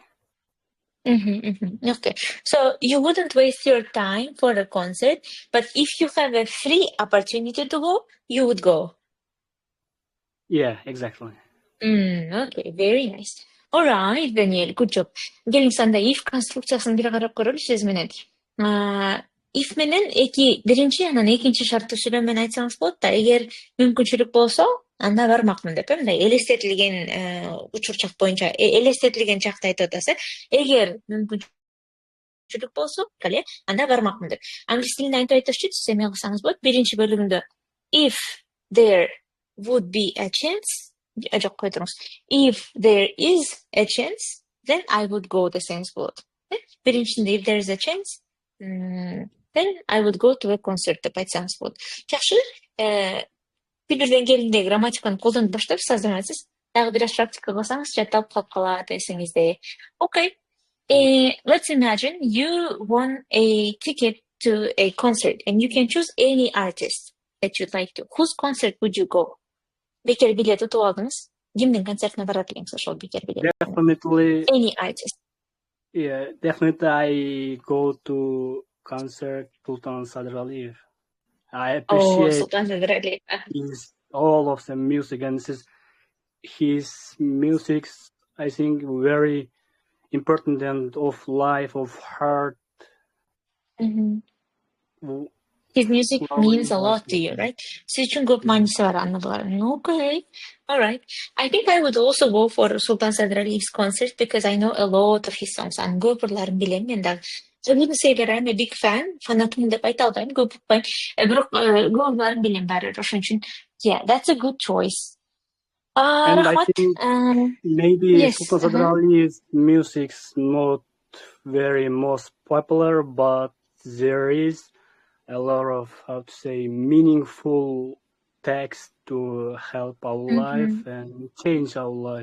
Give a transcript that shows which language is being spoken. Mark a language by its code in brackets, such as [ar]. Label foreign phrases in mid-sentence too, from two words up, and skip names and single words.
[en] Okay, so you wouldn't waste your time for a concert, but if you have a free opportunity to go, you would go. Yeah, exactly. Okay, very nice. All right, Daniel, good job. [ky] Келиңиз анда if конструкциясын бир карап көрөлү сиз менен. If менен биринчи анан экинчи шартты сүйлөм менен айтсаңыз болот да. Эгер мүмкүнчүлүк болсо, анда бармакмын деп, мындай элестетилген учурчак боюнча, элестетилген чакта айтып атасыз. Эгер мүмкүнчүлүк болсо, анда бармакмын деп. Англис тилинде айтып айтышчу, сиз эме кылсаңыз болот. Биринчи бөлүгүндө [en] if there would be a chance, [ky] жок кой туруңуз. [en] If there is a chance, then I would go [ky] десеңиз болот. [en] Биринчисинде if there is a chance, then I would go to a concert [ky] деп айтсаңыз болот. Жакшы. Билбирден келинде грамматиканы колдонуп баштайбыз, азырматсыз. Дагы бир аз практика кылсаңыз, жаттап калып калат эсиңизде. [en] Okay. Let's imagine you won a ticket to a concert and you can choose any artist that you'd like to. Whose concert would you go? [ky] Бекер билет утуп алдыңыз. Кимдин концертине барат элеңиз ошол бекер билет? [en] Definitely. Any artist. Yeah, definitely I go to concert Sultan Sadraliyev. I appreciate Sultan Sadraliyev. all of the music, and his music, I think, very important and of life, of heart. His music means a lot to you, right? [ky] Siz үчүн көп мааниси бар аны булардын. [en] Okay. All right. I think I would also go for Sultan Sadraliyev's concert because I know a lot of his songs. [ky] Анын көп ырларын билем мен дагы. [en] I wouldn't say that I'm a big fan. [ky] Фанатмын деп айта албайм, көп укпайм. Бирок көп ырларын билем баары. Ошон үчүн, [en] yeah, that's a good choice. And I think maybe Sultan Sadraliyev's music's not very most popular, but there is a lot of, how to say, meaningful text to help our life and change our life.